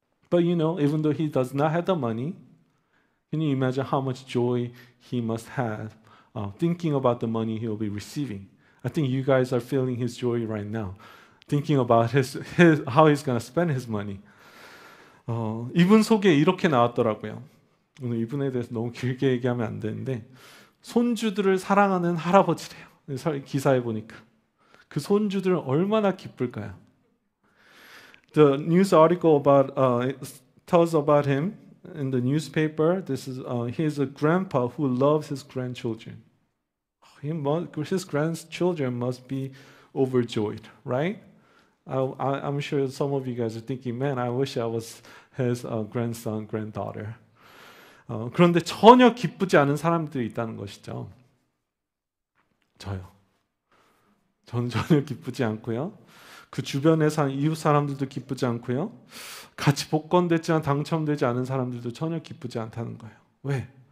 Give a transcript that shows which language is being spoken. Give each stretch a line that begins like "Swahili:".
English: But even though he does not have the money, can you imagine how much joy he must have thinking about the money he will be receiving? I think you guys are feeling his joy right now, thinking about how he's going to spend his money.
Korean: 이분 속에 이렇게 나왔더라고요. 오늘 이분에 대해서 너무 길게 얘기하면 안 되는데 손주들을 사랑하는 할아버지래요. 기사에 보니까 그 손주들은 얼마나 기쁠까요? The news article tells about him.
English: in the newspaper, this is he's a grandpa who loves his grandchildren. His grandchildren must be overjoyed, right? I'm sure some of you guys are thinking, man, I wish I was his grandson, granddaughter.
Korean: 그런데 전혀 기쁘지 않은 사람들이 있다는 것이죠. 저요. 저는 전혀 기쁘지 않고요. 그 주변에 사는 이웃 사람들도 기쁘지 않고요. 같이 복권됐지만 당첨되지 않은 사람들도 전혀 기쁘지 않다는 거예요. 왜?